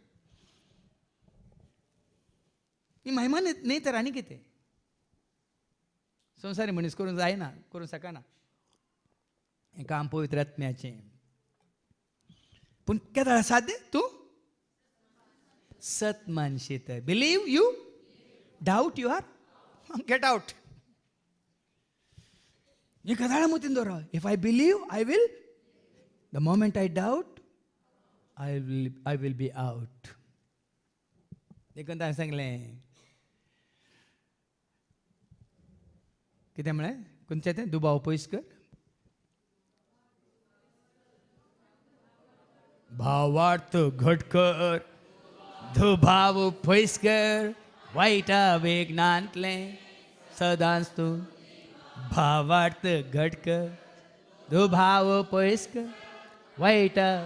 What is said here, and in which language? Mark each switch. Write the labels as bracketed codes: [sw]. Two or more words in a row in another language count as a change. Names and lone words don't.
[kok] ही महिमा न्ही तर आनी कितें संवसारी मनीस करूंक जायना करूंक शकना हें काम पवित्र आत्म्याचें. पूण केदां साद्य तूं सत मानशी तर [en] believe you doubt you are get out. [kok] हे कदाळा मतीन दवरा [en] if I believe I will the moment I doubt I will be out. [kok] देखून हांवें सांगलें कितें म्हळें खंयचें तें दुबाव पयस कर भावार्थ घट कर दुभाव पयस कर वायटा वेगनांतलें सदांच तूं भावार्थ घट कर दुभाव पयस कर वायटा.